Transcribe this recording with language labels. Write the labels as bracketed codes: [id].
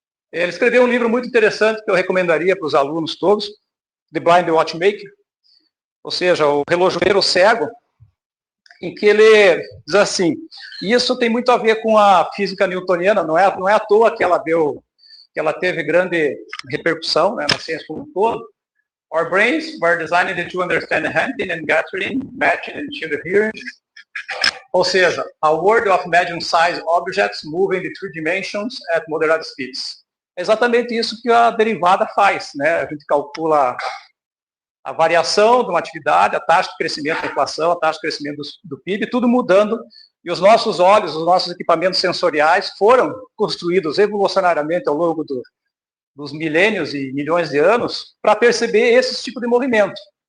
[pt] Ele escreveu um livro muito interessante que eu recomendaria para os alunos todos, The Blind Watchmaker, ou seja, o relojoeiro cego, em que ele diz assim, e isso tem muito a ver com a física newtoniana, não é à toa que ela teve grande repercussão, né, na ciência como um todo. [en] Our brains were designed to understand hunting and gathering, matching and shield hearing. [pt] Ou seja, [en] a world of medium-sized objects moving in 3 dimensions at moderate speeds. [pt] É exatamente isso que a derivada faz, né? A gente calcula a variação de uma atividade, a taxa de crescimento da inflação, a taxa de crescimento do PIB, tudo mudando, e os nossos olhos, os nossos equipamentos sensoriais foram construídos evolucionariamente ao longo dos milênios e milhões de anos para perceber esse tipo de movimento.